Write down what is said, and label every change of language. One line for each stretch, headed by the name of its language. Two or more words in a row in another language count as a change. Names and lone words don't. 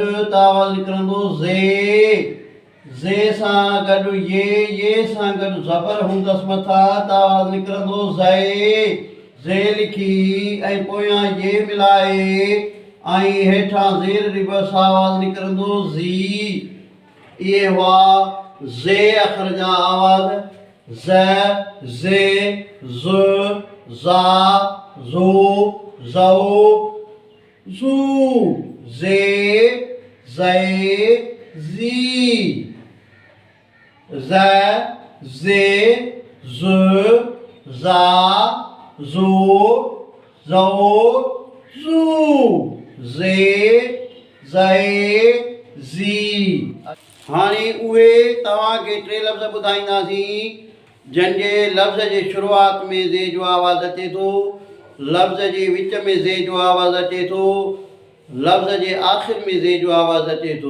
Sindhi: त आवाज़ निकिरंदो ज़े सां गॾु ये सां गॾु ज़बर हूंदसि मथां त आवाज़ निकिरंदो ज़े लिखी ऐं पोयां ये मिलाए ऐं हेठां ज़ेर ॾिबसि आवाज़ निकिरंदो इहे हुआ ज़े अखर जा आवाज़ ज़े ज़ ज़ा ज़ो ज़ो ज़ू ज़े ज़े ज़ी ज़े ज़ ज़ा ज़ो ज़ो ज़ू ज़े ज़े ज़ी। हाणे उहे तव्हांखे टे लफ़्ज़ ॿुधाईंदासीं जंहिंजे लफ़्ज़ जे शुरूआत में ज़े जो आवाज़ अचे थो, लफ़्ज़ जे विच में ज़े जो आवाज़ अचे थो, लफ़्ज़ जे आख़िर में ज़े जो आवाज़ अचे थो।